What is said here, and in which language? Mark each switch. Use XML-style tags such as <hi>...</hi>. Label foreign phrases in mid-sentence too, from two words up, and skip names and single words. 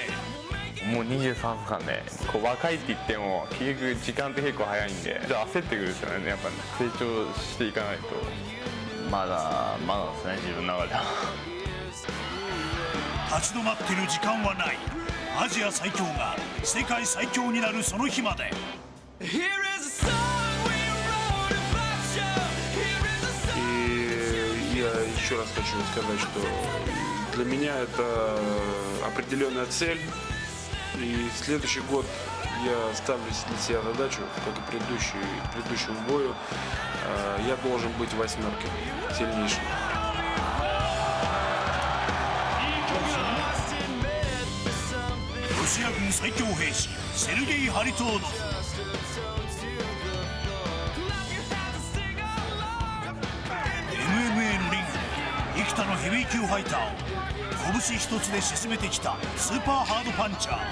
<ja>もう23歳で若いって言っても結局時間って結構早いんで焦ってくるんですよね。やっぱ成長していかないとまだですね、自分の中では。立ち止まってる時間はない。アジア最強が世界最強になるその日まで。</ja> <ru>Я еще раз хочу сказать, что для меня это определенная цель. И следующий год я ставлю для себя задачу, как и предыдущему бою, я должен быть в восьмерке сильнейшим.</ru> <ja>ロシア軍最強兵士セルゲイ・ハリトーノフ。MMA のリングで幾多のヘビー級ファイターを拳一つで沈めてきたスーパーハードパンチャー。</ja>